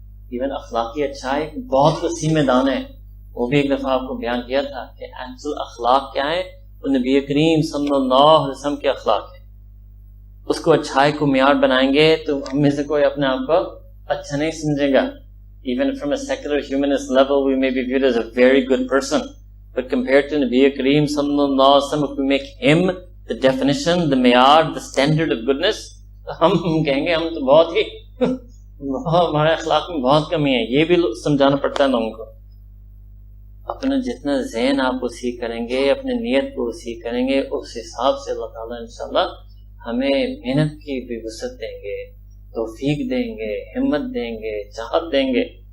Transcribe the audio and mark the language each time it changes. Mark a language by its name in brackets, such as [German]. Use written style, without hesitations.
[Urdu] Even اخلاقی اچھائی بہت وسیع میدان ہے. وہ بھی ایک دفعہ آپ کو بیان کیا تھا کہ ایکچوئل اخلاق کیا ہے. وہ نبی کریم صلی اللہ علیہ وسلم کے اخلاق ہے. اس کو اچھائی کو معیار بنائیں گے تو ہم میں سے کوئی اپنے آپ کو اچھا نہیں سمجھے گا. [English] Even from a secular humanist level, we may be viewed as a very good person. But compared to Nabi Kareem sallallahu alaihi wasallam, if we make him the definition, the miyar, the standard of goodness, [Urdu] ہم کہیں گے ہم تو بہت ہی ہمارے اخلاق میں بہت کمی ہے. یہ بھی سمجھانا پڑتا ہے لوگوں کو. اپنا جتنا ذہن آپ وسیع کریں گے، اپنے نیت کو وسیع کریں گے، اس حساب سے اللہ تعالیٰ انشاءاللہ ہمیں محنت کی بھی وسعت دیں گے، توفیق دیں گے، ہمت دیں گے، چاہت دیں گے.